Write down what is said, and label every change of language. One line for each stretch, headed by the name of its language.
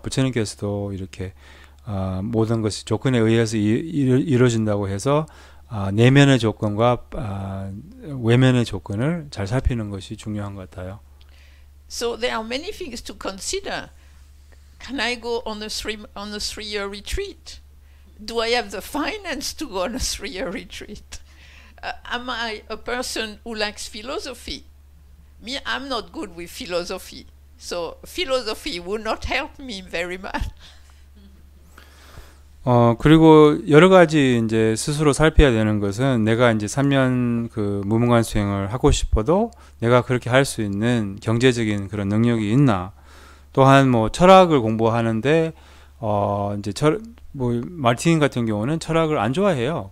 Korean: 부처님께서도 이렇게 모든 것이 조건에 의해서 이루어진다고 해서 내면의 조건과 외면의 조건을 잘 살피는 것이 중요한 것 같아요.
English: So there are many things to consider. Can I go on a 3-year retreat? Do I have the finance to go on a 3-year retreat? Am I a person who likes philosophy? Me, I'm not good with philosophy. So philosophy would not help me very much.
Korean: 그리고 여러 가지 이제 스스로 살펴야 되는 것은 내가 이제 3년 그 무문관 수행을 하고 싶어도 내가 그렇게 할 수 있는 경제적인 그런 능력이 있나? 또한 뭐 철학을 공부하는데 이제 뭐 마르틴 같은 경우는 철학을 안 좋아해요.